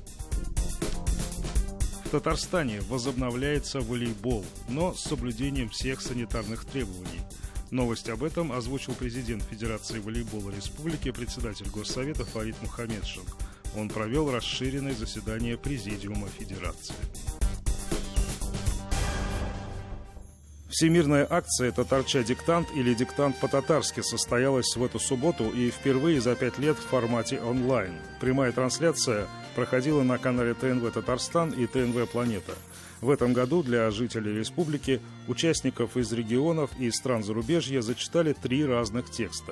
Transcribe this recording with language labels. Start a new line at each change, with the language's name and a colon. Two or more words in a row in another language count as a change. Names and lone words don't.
Russian: В Татарстане возобновляется волейбол, но с соблюдением всех санитарных требований. Новость об этом озвучил президент Федерации волейбола республики, председатель Госсовета Фарид Мухаммедшин. Он провел расширенное заседание Президиума Федерации. Всемирная акция «Татарча диктант» или «Диктант по-татарски» состоялась в эту субботу и впервые за 5 лет в формате онлайн. Прямая трансляция проходила на канале ТНВ «Татарстан» и ТНВ «Планета». В этом году для жителей республики, участников из регионов и стран зарубежья зачитали 3 разных текста.